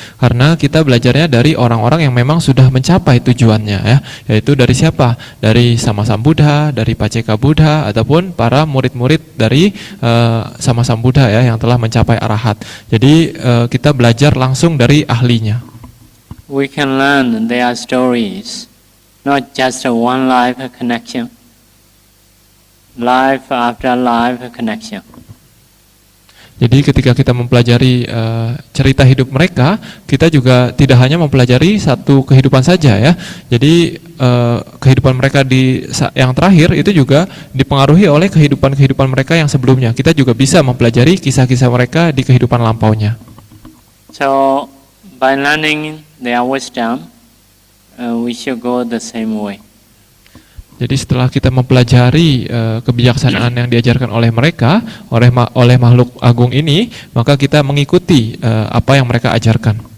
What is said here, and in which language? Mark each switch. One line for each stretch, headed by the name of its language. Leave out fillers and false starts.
Indonesian: Karena kita belajarnya dari orang-orang yang memang sudah mencapai tujuannya ya, yaitu dari siapa? Dari Sama Sambuddha, dari Paceka Buddha ataupun para murid-murid dari Sama Sambuddha ya yang telah mencapai arahat. Jadi kita belajar langsung dari ahlinya.
English: We can learn their stories, not just a one life connection. Life after life connection.
Indonesian: Jadi ketika kita mempelajari cerita hidup mereka, kita juga tidak hanya mempelajari satu kehidupan saja ya. Jadi kehidupan mereka yang terakhir itu juga dipengaruhi oleh kehidupan mereka yang sebelumnya. Kita juga bisa mempelajari kisah-kisah mereka di kehidupan lampaunya.
English: So by learning their wisdom, we should go the same way.
Indonesian: Jadi setelah kita mempelajari kebijaksanaan yang diajarkan oleh mereka, oleh makhluk agung ini, maka kita mengikuti apa yang mereka ajarkan.